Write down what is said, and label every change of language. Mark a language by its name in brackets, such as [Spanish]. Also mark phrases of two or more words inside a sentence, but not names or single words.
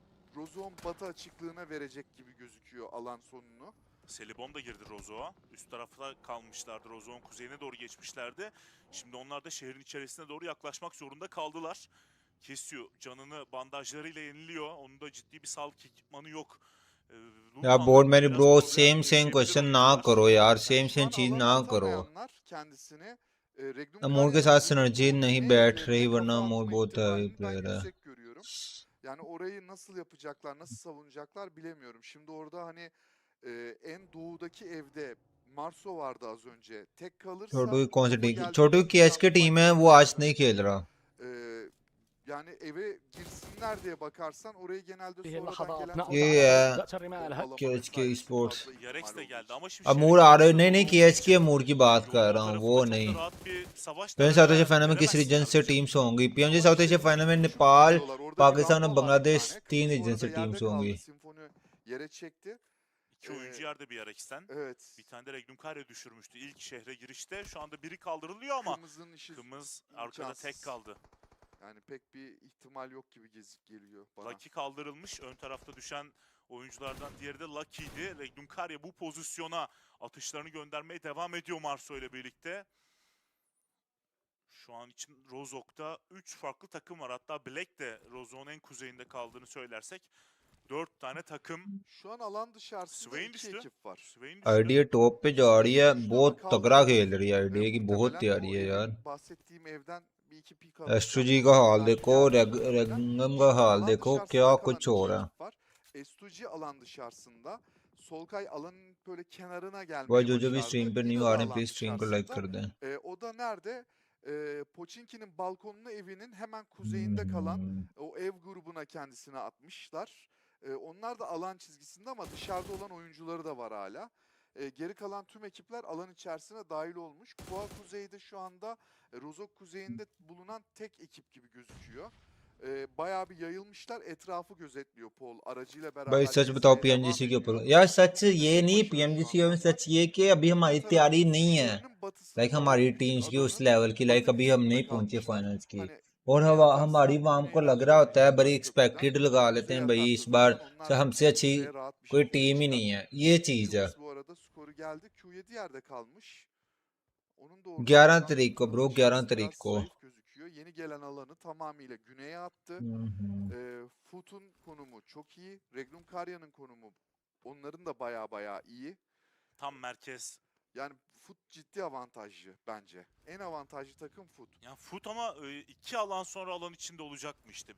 [Turkish] Rozon batı açıklığına verecek gibi gözüküyor alan sonunu. Selibon da girdi Rozo'a. Üst tarafta kalmışlardı. Rozo'nun kuzeyine doğru geçmişlerdi. Şimdi onlar da şehrin içerisine doğru yaklaşmak zorunda kaldılar. Kesiyor. Canını bandajlarıyla yeniliyor. Onun da ciddi bir sağlık ekipmanı yok. [Hindi] Ya बोर्ड मेरी ब्रो [English] same question [Hindi] ना करो यार. सेम चीज ना करो. [Turkish] Kendisini [Hindi] मोड के साथ सिनर्जी नहीं बैठ रही वरना मोड बहुत [English] heavy player [Hindi] है. [Turkish] Yani orayı nasıl yapacaklar, nasıl savunacaklar bilemiyorum. Şimdi orada hani en doğudaki evde Marso vardı az önce. Tek kalırsa [Hindi] छोटू की कौन सी टीम? छोटू की KS की टीम है, वो आज नहीं खेल रहा. [Turkish] yani eve girsinler diye bakarsan orayı genelde [Arabic] هذه [Turkish] sonradan [Arabic] اللحظات [Turkish] gelen [Hindi] ये है [Arabic] ذات الرمال [Hindi] KS के Esports. [Turkish] Yarex de geldi ama şimdi [Hindi] अब मूड आ रहे. नहीं KS की मूड की बात कर रहा हूँ, वो नहीं. पहले साउथ एशिया फाइनल में किस रीजन से टीम्स होंगी? PMG साउथ एशिया फाइनल में नेपाल, पाकिस्तान और बांग्लादेश 3 रीजन से टीम्स होंगी. [Turkish] Simfoni yere çekti. İki oyuncu yerde bir Yarex'ten. Evet. Bir tane de Regnum Karya düşürmüştü ilk şehre girişte. Şu anda biri kaldırılıyor ama Kırmızının işi Kımız arkada imkansız. tek kaldı. Yani pek bir ihtimal yok gibi geliyor bana. Lucky kaldırılmış. Ön tarafta düşen oyunculardan diğeri de Lucky'ydi. Regnum Karya bu pozisyona atışlarını göndermeye devam ediyor Marso ile birlikte. Şu an için Rozok'ta 3 farklı takım var. Hatta Black de Rozok'un en kuzeyinde kaldığını söylersek 4 tane takım. Şu an alan dışarısında Swain iki düştü. ekip var. Swain düştü. [Hindi] आइडिया टॉप पे जा रही है. बहुत तगड़ा खेल रही है आइडिया की. बहुत तैयारी है यार. [Turkish] Bahsettiğim evden bir iki pik [Hindi] एस्ट्रोजी का हाल देखो, रेगनम का हाल देखो, क्या कुछ हो रहा है. [Turkish] Estuji alan dışarısında. Solkay alanın böyle kenarına gelmeye [Hindi] भाई जो भी [Turkish] başardı. [Hindi] स्ट्रीम पर नहीं [Turkish] Yine [Hindi] आ [Turkish] de [Hindi] रहे [Turkish] alan [Hindi] प्लीज स्ट्रीम को लाइक कर [Turkish] dışarısında. [Hindi] दें. [Turkish] O da nerede? Pochinki'nin balkonlu evinin hemen kuzeyinde kalan o ev grubuna kendisine atmışlar. Onlar da alan çizgisinde ama dışarıda olan oyuncuları da var hala. Geri kalan tüm ekipler alan içerisine dahil olmuş. Kua kuzeyde şu anda Rozok kuzeyinde bulunan tek ekip gibi gözüküyor. Bayağı bir yayılmışlar, etrafı gözetliyor Paul aracıyla beraber. [Hindi] भाई सच बताओ PMGC के ऊपर. यार सच ये नहीं, PMGC में सच ये कि अभी हमारी तैयारी नहीं है. लाइक हमारी टीम्स की उस लेवल की, लाइक अभी हम नहीं पहुंचे फाइनल्स की. और हमारी वाम को लग रहा होता है बड़ी एक्सपेक्टेड लगा लेते हैं भाई इस बार हमसे अच्छी कोई टीम ही नहीं है. ये चीज है. [Turkish] Bu arada skoru geldi. Q7 yerde kalmış. Onun da [Hindi] 11 तारीख को ब्रो, 11 तारीख को. [Turkish] zayıf gözüküyor. Yeni gelen alanı tamamıyla güneye attı. Foot'un konumu çok iyi. Regnum Karya'nın konumu onların da bayağı iyi. Tam merkez. Yani Foot ciddi avantajlı bence. En avantajlı takım Foot. Yani Foot ama 2 alan sonra alan içinde olacak mı işte?